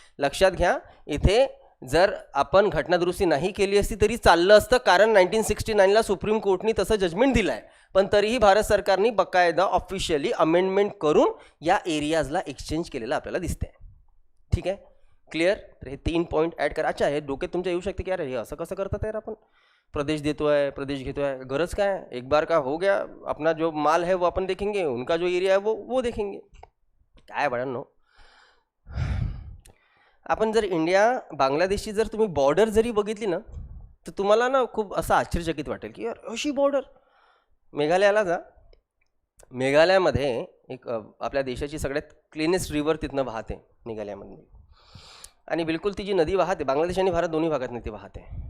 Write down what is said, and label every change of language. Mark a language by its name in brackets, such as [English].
[Marathi] लक्षात घ्या, इथे जर आपण घटनादुरुस्ती नाही केली असती तरी चाललं असतं, कारण 1969ला सुप्रीम कोर्टने तसं जजमेंट दिलं आहे. पण तरीही भारत सरकारने बकायदा ऑफिशियली अमेंडमेंट करून या एरियाजला एक्सचेंज केलेलं आपल्याला दिसते. ठीक आहे? क्लिअर? तर हे 3 पॉईंट ॲड करा. अच्छा, हे डोक्यात तुमच्या येऊ शकते की अरे हे असं कसं करतात यार, आपण प्रदेश देतो आहे, प्रदेश घेतो आहे, गरज काय? [Hindi] एक बार का हो गया, अपना जो माल है वो अपन देखेंगे, उनका जो एरिया है वो देखेंगे. [Marathi] काय बाळांनो, आपण जर इंडिया बांगलादेशची जर तुम्ही बॉर्डर जरी बघितली ना तर तुम्हाला ना खूप असं आश्चर्यचकित वाटेल की यार अशी बॉर्डर. मेघालयाला जा. मेघालयामध्ये एक आपल्या देशाची सगळ्यात क्लीनेस्ट रिव्हर तिथनं वाहते मेघालयामध्ये, आणि बिलकुल ती जी नदी वाहते, बांगलादेश आणि भारत दोन्ही भागात ती वाहते.